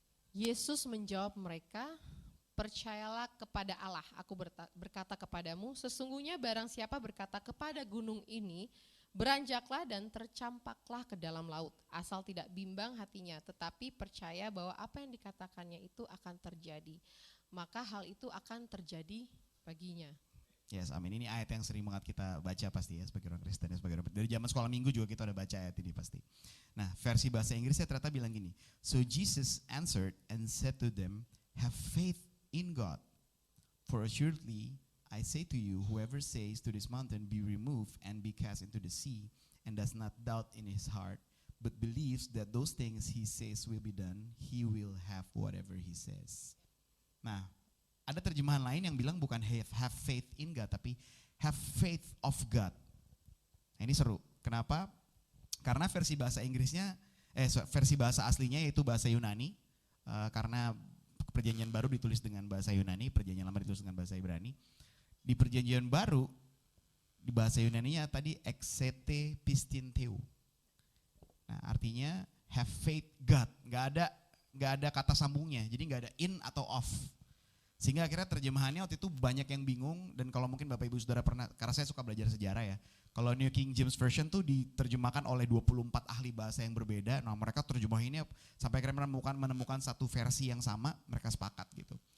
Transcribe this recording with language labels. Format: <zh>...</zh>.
<id>Yesus menjawab mereka, percayalah kepada Allah, aku berkata kepadamu, sesungguhnya barang siapa berkata kepada gunung ini, beranjaklah dan tercampaklah ke dalam laut, asal tidak bimbang hatinya, tetapi percaya bahwa apa yang dikatakannya itu akan terjadi, maka hal itu akan terjadi baginya.</id> <en>Yes, amin.</en> <id>Ini ayat yang sering banget kita baca pasti ya sebagai orang Kristen, sebagai orang, dari zaman sekolah minggu juga kita udah baca ayat ini pasti. Nah, versi bahasa Inggrisnya ternyata bilang gini.</id> <en>So Jesus answered and said to them, have faith in God. For assuredly I say to you, whoever says to this mountain, be removed and be cast into the sea, and does not doubt in his heart, but believes that those things he says will be done, he will have whatever he says.</en> <id>Nah, ada terjemahan lain yang bilang bukan</id> <en>have faith in God,</en> <id>tapi</id> <en>have faith of God.</en> <id>Nah, ini seru. Kenapa? Karena versi bahasa Inggrisnya, versi bahasa aslinya yaitu bahasa Yunani. Karena Perjanjian Baru ditulis dengan bahasa Yunani, Perjanjian Lama ditulis dengan bahasa Ibrani. Di Perjanjian Baru, di bahasa Yunaninya tadi</id> <el>exete pistin theu.</el> <id>Nah, artinya</id> <en>have faith God.</en> <id>Gak ada kata sambungnya, jadi gak ada in atau off. Sehingga akhirnya terjemahannya waktu itu banyak yang bingung, dan kalau mungkin Bapak Ibu Saudara pernah, karena saya suka belajar sejarah ya, kalau New King James Version tuh diterjemahkan oleh 24 ahli bahasa yang berbeda, nah mereka terjemahinnya sampai akhirnya menemukan satu versi yang sama, mereka sepakat gitu.</id>